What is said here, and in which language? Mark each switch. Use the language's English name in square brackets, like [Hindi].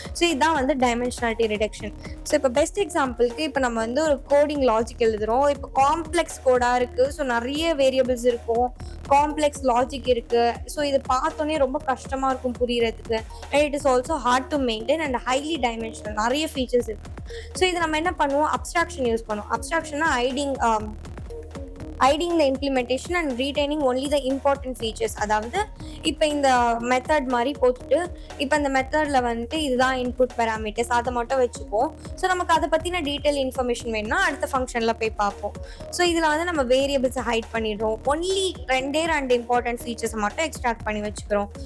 [Tamil] So இதுதான் வந்து dimensionality reduction. So இப்போ பெஸ்ட் எக்ஸாம்பிளுக்கு இப்போ நம்ம வந்து ஒரு கோடிங் லாஜிக் எழுதுகிறோம். இப்போ காம்ப்ளெக்ஸ் கோடாக இருக்குது. ஸோ நிறைய வேரியபிள்ஸ் இருக்கும். காம்ப்ளெக்ஸ் லாஜிக் இருக்கு. ஸோ இது பார்த்தோன்னே ரொம்ப கஷ்டமா இருக்கும் புரியறதுக்கு. [English] And it is also hard to maintain and highly dimensional. [Tamil] நிறைய ஃபீச்சர்ஸ் இருக்கு. ஸோ இது நம்ம என்ன பண்ணுவோம், அப்ஸ்ட்ராக்ஷன் யூஸ் பண்ணுவோம். [English] அப்ஸ்ட்ராக்ஷன்னா hiding the implementation and retaining only the important features. [Tamil] அதாவது இப்போ இந்த மெத்தட் மாதிரி போட்டுட்டு இப்போ இந்த மெத்தடில் வந்துட்டு இதுதான் இன்புட் பேராமீட்டர்ஸ் அதை மட்டும் வச்சுப்போம். ஸோ நமக்கு அதை பற்றின டீட்டெயில் இன்ஃபர்மேஷன் வேணும்னா அடுத்த ஃபங்க்ஷனில் போய் பார்ப்போம். ஸோ இதில் வந்து நம்ம வேரியபிள்ஸை ஹைட் பண்ணிடுறோம். ஒன்லி ரெண்டே இம்பார்ட்டன்ட் ஃபீச்சர்ஸை மட்டும் எக்ஸ்ட்ராக்ட் பண்ணி வச்சுக்கிறோம்.